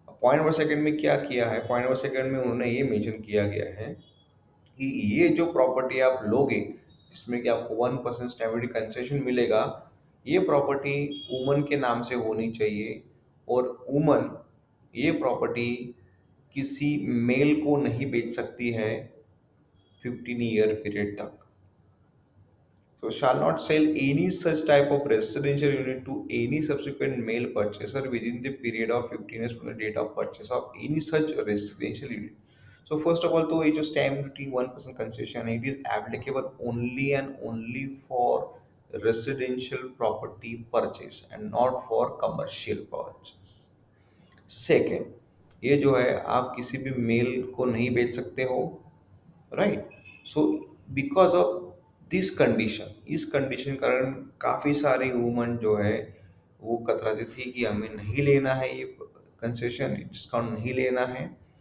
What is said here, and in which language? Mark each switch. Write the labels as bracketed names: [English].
[Hindi] Point number second में क्या किया है? पॉइंट नंबर सेकंड में उन्होंने ये मेंशन किया गया है कि ये जो प्रॉपर्टी आप लोगे, जिसमें कि आपको 1% स्टैम्प ड्यूटी कंसेशन मिलेगा, ये प्रॉपर्टी वुमन के नाम से होनी चाहिए, और वुमन ये प्रॉपर्टी किसी मेल को नहीं बेच सकती है 15 ईयर पीरियड तक। [English] So shall not sell any such type of residential unit to any subsequent male purchaser within the period of 15 years from the date of purchase of any such residential unit. So first of all, [Hindi] तो ये जो [English] stamp duty 1% concession [Hindi] है, [English] it is applicable only and only for residential property purchase and not for commercial purchase. [Hindi] Second, ये जो है आप किसी भी मेल को नहीं बेच सकते हो, right? [English] so because of this condition, [Hindi] इस कंडीशन कारण काफ़ी सारी वूमन जो है वो कतराती थी कि हमें नहीं लेना है, ये कंसेशन डिस्काउंट नहीं लेना है।